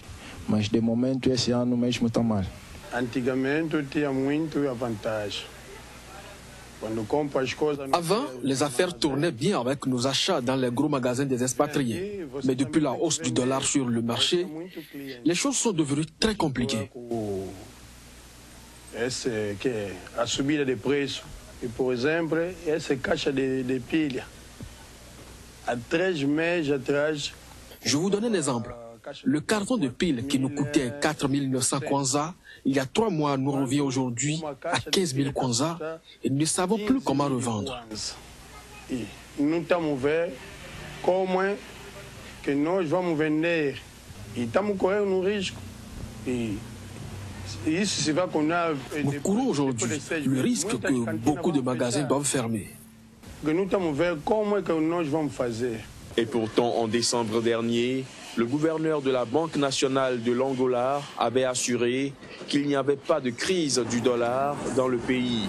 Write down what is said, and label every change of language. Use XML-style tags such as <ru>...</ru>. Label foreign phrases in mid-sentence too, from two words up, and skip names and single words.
<fr>Avant, les affaires tournaient bien avec nos achats dans les gros magasins des expatriés. Mais depuis la hausse du dollar sur le marché, les choses sont devenues très compliquées.</fr> <pt>A subida de preço. E, por exemplo, essa caixa de pilha, há 13 meses atrás.</pt> <fr>Je vous donne un exemple. Le carton de pile qui nous coûtait 4 900 Kwanza, il y a 3 mois, nous revient aujourd'hui à 15 000 Kwanza et nous ne savons plus comment revendre.</fr> <pt>Nous estamos ver como que nós vamos vender e estamos correndo um risco.</pt> <fr>Nous courons aujourd'hui le risque que beaucoup de magasins doivent fermer. Et pourtant, en décembre dernier, le gouverneur de la Banque nationale de l'Angola avait assuré qu'il n'y avait pas de crise du dollar dans le pays.</fr>